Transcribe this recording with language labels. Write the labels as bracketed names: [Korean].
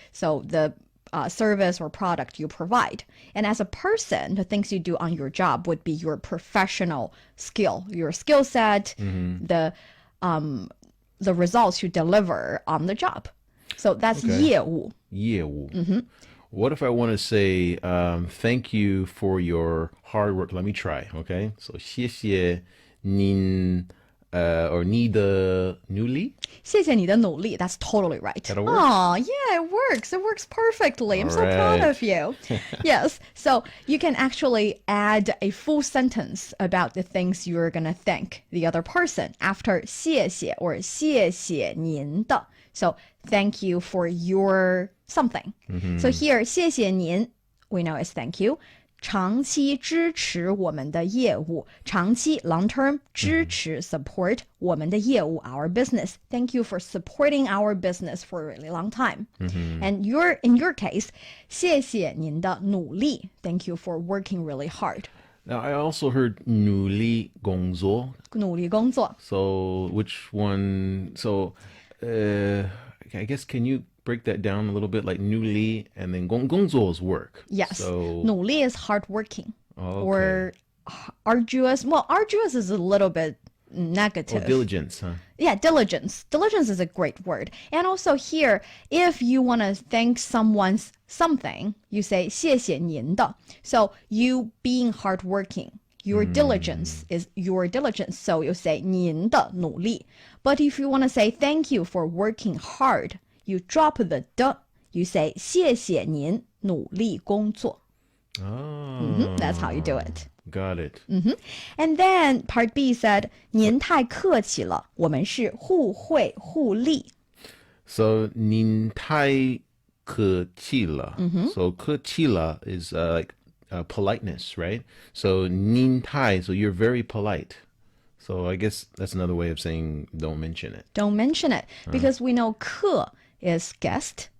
[English] So the service or product you provide. And as a person, the things you do on your job would be your professional skill, your skill set, the results you deliver on the job. So that's 业务. 业务 What if I want to say thank you for your hard work? Let me try, okay? [Chinese] So 谢谢您 [English] or [Chinese] 你的努力谢谢你的努力. [English] That's totally right. That'll work. Oh, yeah, it works. It works perfectly. I'm so proud right. of you. Yes. So you can actually add a full sentence about the things you're going to thank the other person after 谢谢 or [Chinese] 谢谢您的. [English] So thank you for your something. So here, [Chinese] 谢谢您, [English] we know is thank you. [Chinese] 长期支持我们的业务，长期 [English] long term [Chinese] 支持 [English] support [Chinese] 我们的业务 [English] our business. Thank you for supporting our business for a really long time. And in your case, [Chinese] 谢谢您的努力. [English] Thank you for working really hard. Now I also heard [Chinese] 努力工作努力工作 [English] So which one? So I guess can you break that down a little bit? Like 努力 and then 工作 is work. Yes. So 努力 is hardworking Okay. or arduous. Well, arduous is a little bit negative. diligence, huh? Yeah, diligence. Diligence is a great word. And also here, if you want to thank someone's something, you say [Chinese] 谢谢您的. [English] So you being hardworking Your diligence is your diligence. So you say [Chinese] 您的努力. [English] But if you want to say thank you for working hard, you drop the 的, you say [Chinese] 谢谢您努力工作. [English] Oh, That's how you do it. got it. And then part B said [Chinese] 您太客气了，我们是互惠互利. So 您太客气了. [English] So 客气了 is like politeness, right? So [Chinese] 您太, [English] so you're very polite. So I guess that's another way of saying don't mention it. Don't mention it because we know 客 is guest.